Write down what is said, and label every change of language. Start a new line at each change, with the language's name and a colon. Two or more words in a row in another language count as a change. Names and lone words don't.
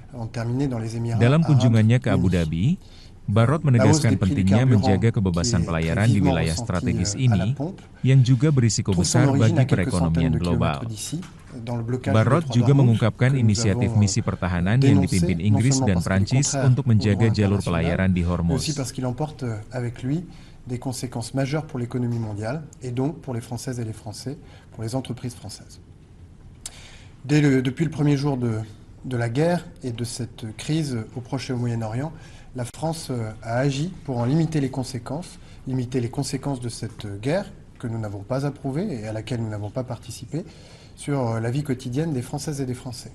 Indonesian: Dalam kunjungannya ke Abu Dhabi, Barrot menegaskan pentingnya menjaga kebebasan pelayaran di wilayah strategis ini, yang juga berisiko besar bagi perekonomian global. Barrot juga mengungkapkan inisiatif misi pertahanan yang dipimpin Inggris dan Prancis untuk menjaga jalur pelayaran di Hormuz.
French: Des conséquences majeures pour l'économie mondiale et donc pour les Françaises et les Français, pour les entreprises françaises. Depuis le premier jour de la guerre et de cette crise au Proche et au Moyen-Orient, la France a agi pour en limiter les conséquences de cette guerre que nous n'avons pas approuvée et à laquelle nous n'avons pas participé sur la vie quotidienne des Françaises et des Français.